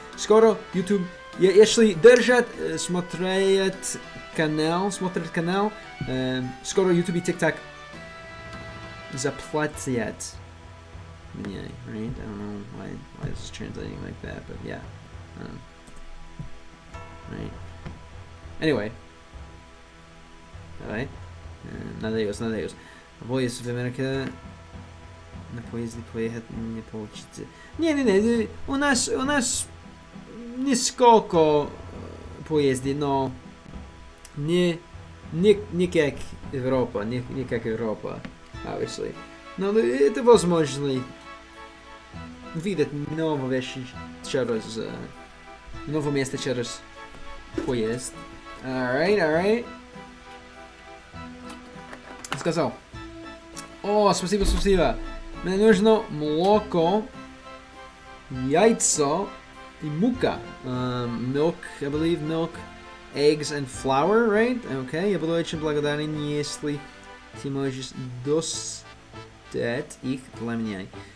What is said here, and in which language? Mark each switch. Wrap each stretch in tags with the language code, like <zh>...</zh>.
<ru>Скоро YouTube, если держат, смотреть канал, скоро YouTube и TikTok заплатят мне, right?</ru> <en>I don't know why this is translating like that, but yeah. Right. Anyway.</en> <ru>Давай. Надеюсь. Поезд в Америке. На поезде поехать не получится. Не. У нас несколько поездов, но не как Европа, obviously. Но это возможно видеть новые вещи через новое место через поезд.</ru> <en>Alright.</en> <ru>Сказал. О, спасибо. Мне нужно молоко, яйцо и мука.</ru> <en>Milk, I believe, eggs and flour, right?</en> <ru>Okay, я буду очень благодарен, если ты можешь достать их для меня.</ru>